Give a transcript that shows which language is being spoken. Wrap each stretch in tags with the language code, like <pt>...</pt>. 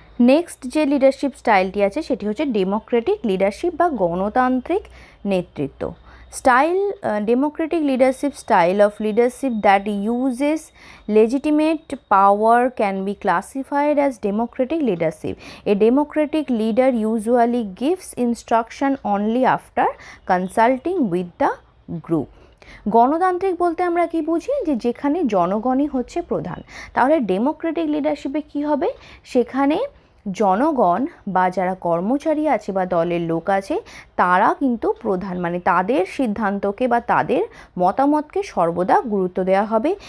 <bn>Next যে leadership স্টাইলটি আছে সেটি হচ্ছে ডেমোক্রেটিক লিডারশিপ বা গণতান্ত্রিক নেতৃত্ব style.</bn> <en>Democratic leadership style of leadership that uses legitimate power can be classified as democratic leadership. A democratic leader usually gives instruction only after consulting with the group.</en> <bn>গণতান্ত্রিক বলতে আমরা কি বুঝি, যে যেখানে জনগণই হচ্ছে প্রধান। তাহলে ডেমোক্রেটিক লিডারশিপে কি হবে, সেখানে জনগণ বা যারা কর্মচারী আছে বা দলের লোক আছে তারা কিন্তু প্রধান, মানে তাদের সিদ্ধান্তকে বা তাদের মতামতকে সর্বদা গুরুত্ব দেওয়া হবে।</bn>